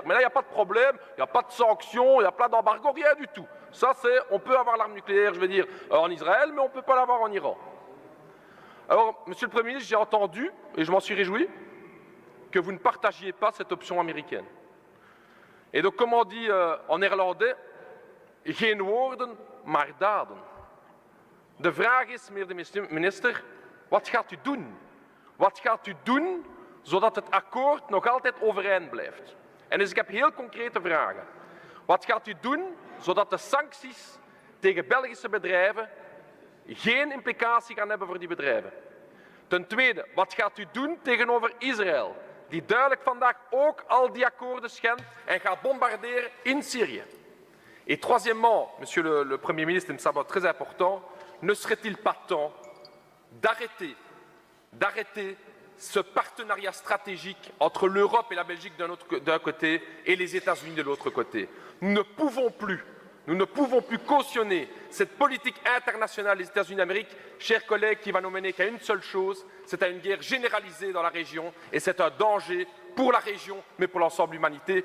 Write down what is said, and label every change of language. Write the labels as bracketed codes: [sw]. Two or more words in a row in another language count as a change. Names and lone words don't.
[fr] Mais là, il n'y a pas de problème, il n'y a pas de sanctions, il n'y a pas d'embargo, rien du tout. Ça, c'est, on peut avoir l'arme nucléaire, je veux dire, en Israël, mais on ne peut pas l'avoir en Iran. Alors, Monsieur le Premier ministre, j'ai entendu, et je m'en suis réjoui, que vous ne partagiez pas cette option américaine. Et donc, comme on dit en néerlandais, [nl] geen woorden, maar daden. De vraag is, meneer de minister, wat gaat u doen? Wat gaat u doen zodat het akkoord nog altijd overeind blijft? En dus ik heb heel concrete vragen. Wat gaat u doen zodat de sancties tegen Belgische bedrijven geen implicatie gaan hebben voor die bedrijven? Ten tweede, wat gaat u doen tegenover Israël, die duidelijk vandaag ook al die akkoorden schendt en gaat bombarderen in Syrië? [fr] Et troisièmement, Monsieur le Premier ministre, et me semble très important, ne serait-il pas temps d'arrêter ce partenariat stratégique entre l'Europe et la Belgique d'un côté et les États-Unis de l'autre côté? Nous ne pouvons plus cautionner cette politique internationale des États-Unis d'Amérique, chers collègues, qui va nous mener qu'à une seule chose, c'est à une guerre généralisée dans la région, et c'est un danger pour la région, mais pour l'ensemble de l'humanité.